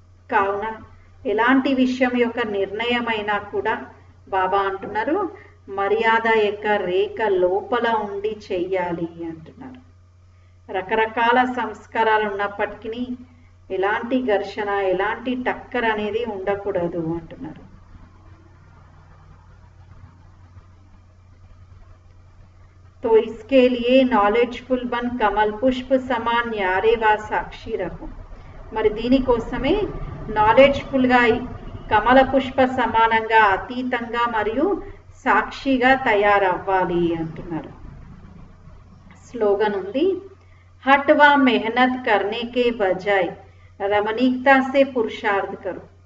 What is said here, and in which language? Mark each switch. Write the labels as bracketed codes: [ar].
[te] కావున ఎలాంటి విషయం యొక్క నిర్ణయమైనా కూడా బాబా అంటున్నారు, మర్యాద యొక్క రేఖ లోపల ఉండి చెయ్యాలి అంటున్నారు. రకరకాల సంస్కారాలు ఉన్నప్పటికీ ఎలాంటి ఘర్షణ, ఎలాంటి టక్కర్ అనేది ఉండకూడదు అంటున్నారు. [hi] तो इसके लिए नॉलेजफुल बन कमल पुष्प समान न्यारे व साक्षी रहो. [te] మరి దీనికోసమే నాలెడ్జ్ఫుల్గా, కమల పుష్ప సమానంగా, అతీతంగా మరియు సాక్షిగా తయారవ్వాలి అంటున్నారు. స్లోగన్ ఉంది, [hi] హట్ వా మెహనత్ కర్నే కే బజాయ్ రమణీకతా సే పురుషార్థ్ కరు.